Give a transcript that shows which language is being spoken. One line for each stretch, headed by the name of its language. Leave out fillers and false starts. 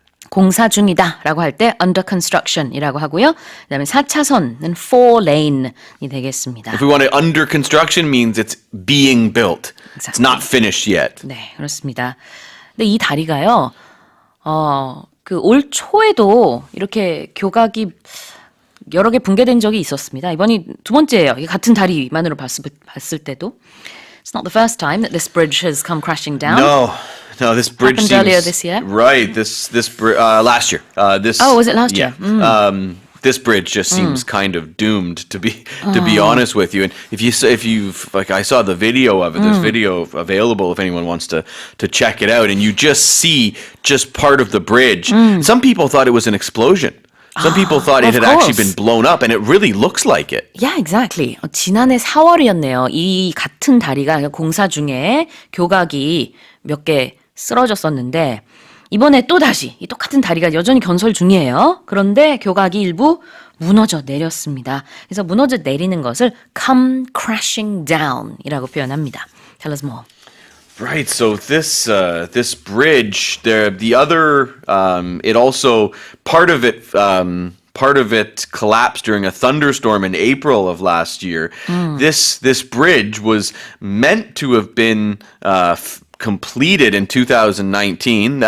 Korean: 공사 중이다라고 할 때
English: under construction
Korean: 이라고 하고요. 그다음에 4차선은 4lane이 되겠습니다.
English: If we want it under construction means it's being built. It's Exactly. not finished yet.
Korean: 네, 그렇습니다. 근데 이 다리가요. 그 올 초에도 이렇게 교각이 여러 개 붕괴된 적이 있었습니다. 이번이 두 번째예요. 이 같은 다리만으로 봤을 때도.
English: It's not the first time that this bridge has come crashing down. No, this bridge Happened seems earlier this year? Right. Last year. Oh, was it last year? This bridge just seems kind of doomed to be honest with you. And if you've like I saw the video of it. There's video available if anyone wants to check it out. And you just see just part of the bridge. Some people thought it was an explosion. Some people thought it of had actually course. been blown up, and it really looks like it. Yeah, exactly.
Korean: 지난해 4월이었네요. 이 같은 다리가 공사 중에 교각이 몇 개 쓰러졌었는데 이번에 또 다시 이 똑같은 다리가 여전히 건설 중이에요. 그런데 교각이 일부 무너져 내렸습니다. 그래서 무너져 내리는 것을
English: come crashing down
Korean: 이라고 표현합니다.
English: Tell us more. Right. So this bridge, the other, it also part of it collapsed during a thunderstorm in April of last year. This bridge was meant to have been completed in 2019.